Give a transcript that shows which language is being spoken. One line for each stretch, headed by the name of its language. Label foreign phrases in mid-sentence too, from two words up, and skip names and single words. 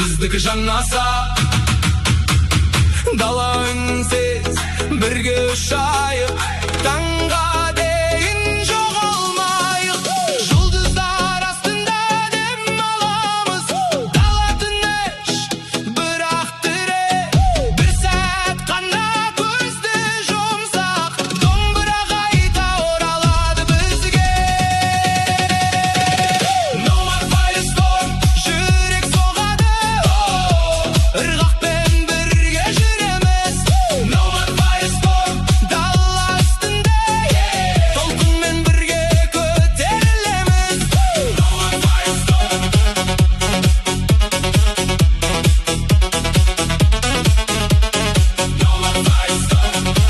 Kazakh: екі жанаса, дала үнсіз бірге ұшайық, таңға дейін жоғалмайық. Жұлдыздар астында дем аламыз, дала тыныш, бірақ тірі. Бір сәт қана көзді жұмсақ, домбыра қайта оралады бізге.
English: No more firestorm,
Kazakh: жүрек соғады, ырғақпен бірге жүреміз.
English: No more firestorm,
Kazakh: дала астында, толқынмен бірге көтерілеміз.
English: No more firestorm, no more firestorm.